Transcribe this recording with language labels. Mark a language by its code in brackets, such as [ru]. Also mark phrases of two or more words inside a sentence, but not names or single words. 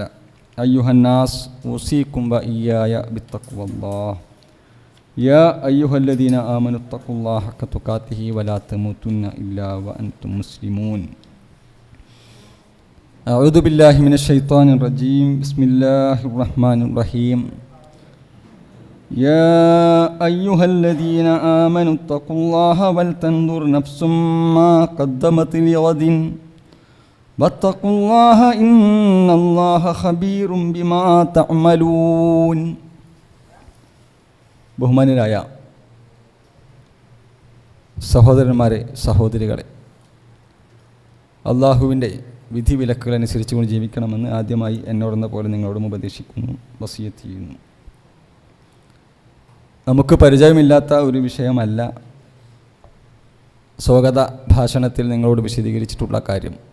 [ar] أيها الناس أوصيكم وإياي بتقوى الله. يا أيها الذين آمنوا اتقوا الله حق تقاته ولا تموتن إلا وأنتم مسلمون. أعوذ بالله من الشيطان الرجيم. بسم الله الرحمن الرحيم. يا أيها الذين آمنوا اتقوا الله ولتنظر نفس ما قدمت لغد واتقوا الله إن الله خبير بما تعملون. [ml] ബഹുമാന്യരായ സഹോദരന്മാരെ, സഹോദരികളെ, അള്ളാഹുവിൻ്റെ വിധിവിലക്കുകൾ അനുസരിച്ചുകൊണ്ട് ജീവിക്കണമെന്ന് ആദ്യമായി എന്നോടെന്ന പോലെ നിങ്ങളോടും ഉപദേശിക്കുന്നു, വസിയത്ത് ചെയ്യുന്നു. നമുക്ക് പരിചയമില്ലാത്ത ഒരു വിഷയമല്ല സ്വാഗത ഭാഷണത്തിൽ നിങ്ങളോട് വിശദീകരിച്ചിട്ടുള്ള കാര്യം.